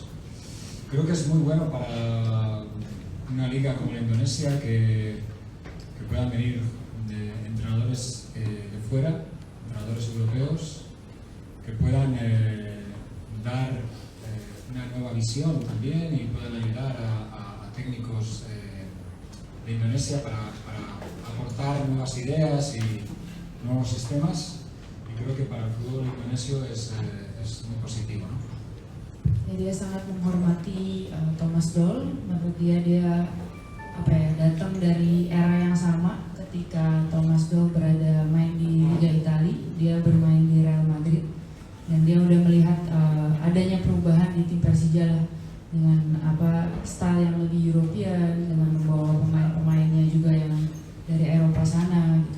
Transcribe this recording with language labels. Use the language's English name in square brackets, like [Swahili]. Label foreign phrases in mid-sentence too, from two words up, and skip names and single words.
[Spanish] Creo que es muy bueno para una liga como la Indonesia que puedan venir entrenadores de fuera, entrenadores europeos, que puedan dar una nueva visión también y puedan ayudar a técnicos de Indonesia para aportar nuevas ideas y nuevos sistemas, y creo que para el fútbol indonesio es muy positivo, ¿no? [Indonesian] Dia sangat menghormati Thomas Doll. Menurut dia datang dari era yang sama ketika Thomas Doll main di Liga Italia, dia bermain di Real Madrid. Dan dia udah melihat adanya perubahan di tim Persija lah, dengan style yang lebih European, dengan membawa pemain-pemainnya juga yang dari Eropa sana gitu.